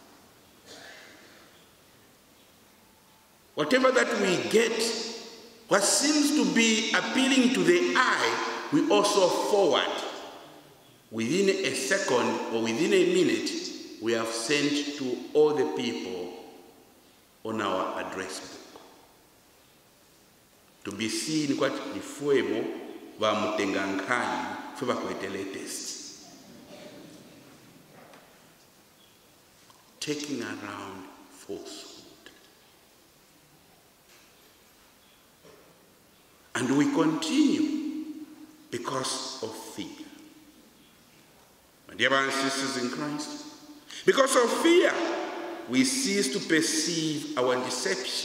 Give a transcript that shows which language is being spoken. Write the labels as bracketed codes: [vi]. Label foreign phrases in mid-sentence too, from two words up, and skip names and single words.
[en] Whatever that we get, what seems to be appealing to the eye, we also forward. Within a second or within a minute, we have sent to all the people on our address book. To be seen what [bem] ifuemo va mutengankani fuba kwete latest. [en] Taking around falsehood. And we continue because of fear. My dear brothers and sisters in Christ, because of fear, we cease to perceive our deception.